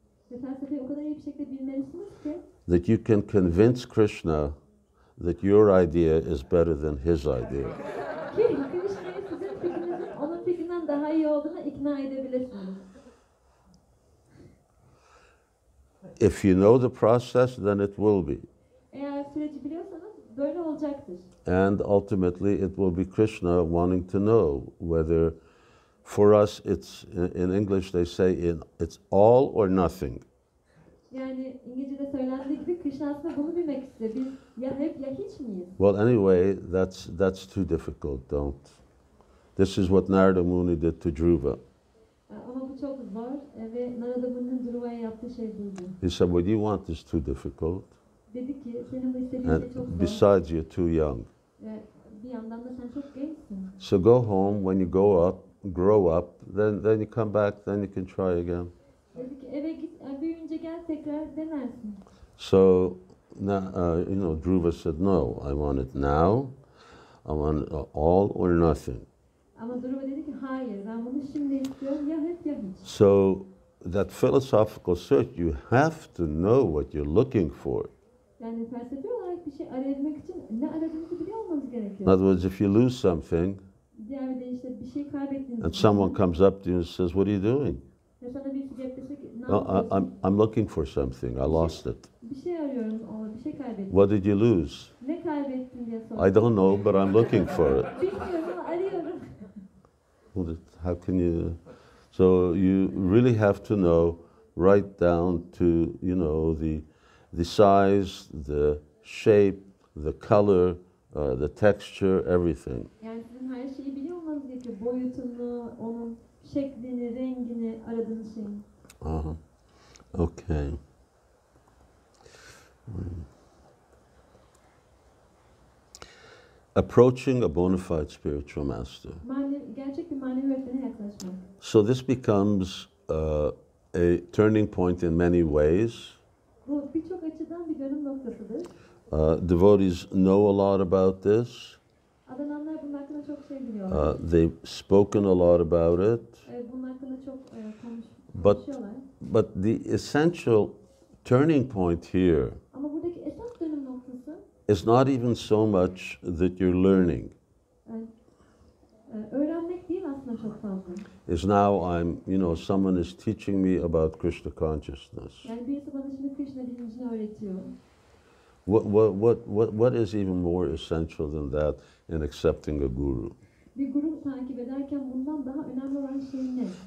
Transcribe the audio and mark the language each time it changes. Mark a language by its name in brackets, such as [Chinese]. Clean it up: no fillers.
[Turkish] Ve felsefeyi o kadar iyi bir şekilde bilmelisiniz ki [English] that you can convince Krishna that your idea is better than his idea. [Turkish] Krishna'yı sizin fikrinizin onun fikrinden daha iyi olduğuna ikna edebilirsiniz. [English] If you know the process, then it will be. [Turkish] Eğer süreci biliyorsanız böyle olacaktır. [English] And ultimately, it will be Krishna wanting to know whether, for us, it's in English they say it's all or nothing. [Turkish] Yani İngilizce'de söylendiği gibi Krishna aslında bunu bilmek istiyor. Biz ya hep ya hiç miyiz? [English] Well, anyway, that's too difficult. Don't. This is what Narada Muni did to Dhruva. [Turkish] Ama bu çok zor ve Narada Muni'nin Dhruva'ya yaptığı şey buydu. [English] He said, "What you want is too difficult, [Turkish] Dedi ki senin bu istediğin [English] and [Turkish] şey çok zor. [English] besides, you're too young. [Turkish] Bir yandan da sen çok gençsin. [English] So go home. When you grow up, then you come back. Then you can try again." [Turkish] Dedi ki eve git, büyüyünce gel tekrar denersin. [English] So now, Dhruva said, "No, I want it now. I want all or nothing." [Turkish] Ama Dhruva dedi ki hayır, ben bunu şimdi istiyorum, ya hep ya hiç. [English] So that philosophical search, you have to know what you're looking for. [Turkish] Yani felsefi olarak bir şey arayabilmek için ne aradığınızı biliyor olmanız [English] In [Turkish] gerekiyor. [English] other words, if you lose something [Turkish] Diğer bir deyişle bir şey kaybettiğiniz [English] and someone comes up to you and says, "What are you doing?" [Turkish] ve sana birisi gelip dese ki ne [English] "Oh, [Turkish] yapıyorsun? [English] I'm looking for something. I lost it." [Turkish] Bir şey arıyorum, bir şey kaybettim. [English] "What did you lose?" [Turkish] Ne kaybettin diye [English] "I [Turkish] sordum. [English] don't know, but I'm looking for it." [Turkish] Bilmiyorum ama arıyorum. [English] How can you? So you really have to know right down to the size, the shape, the color, the texture, everything. [Turkish] Yani sizin her şeyi biliyor olmanız gerekiyor. Boyutunu, onun şeklini, rengini, aradığınız şeyin. [English] Okay. Approaching a bona fide spiritual master. [Turkish] Gerçek bir manevi öğretmene yaklaşmak. [English] So this becomes a turning point in many ways. [Turkish] Bu birçok açıdan bir dönüm noktasıdır. [English] Devotees know a lot about this. [Turkish] Adananlar bunun hakkında çok şey biliyorlar. [English] They've spoken a lot about it. [Turkish] Bunun hakkında çok [English] But [Turkish] konuşuyorlar. [English] the essential turning point here [Turkish] Ama buradaki esas dönüm noktası [English] is not even so much that you're learning. [Turkish] Öğrenmek değil aslında çok fazla. [English] Is now someone is teaching me about Krishna consciousness. [Turkish] Yani birisi bana şimdi Krishna bilincini öğretiyor. [English] What is even more essential than that in accepting a guru? [Turkish] Bir guru takip ederken bundan daha önemli olan şey ne?